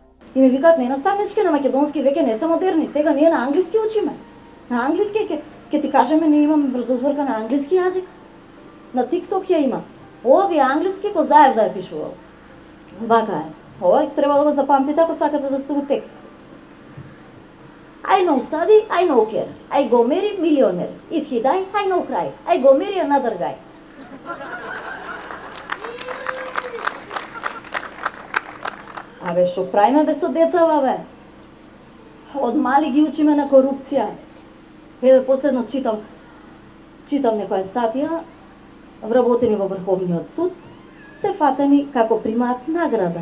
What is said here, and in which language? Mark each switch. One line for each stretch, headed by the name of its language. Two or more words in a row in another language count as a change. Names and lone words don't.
Macedonian: И ми викаат, не на ставнички, на македонски веќе не се модерни, сега ние на англиски учиме. На англиски ќе ти кажеме, ние имаме брзозборка на англиски јазик. На TikTok ја има. Овие англиски ко Заев да ја пишувал. Вака е. Ова треба да го запамтите ако сакате да сте у тек.
Nigerian Pidgin: I know study, I know care. I go marry millionaire. If he die, I know cry. I go marry another guy.
Macedonian: Абе, шо правиме бе со децава, бе? Од мали ги учиме на корупција. Еве, последно читам некоја статија, вработени во Врховниот суд, се фатени како примаат награда.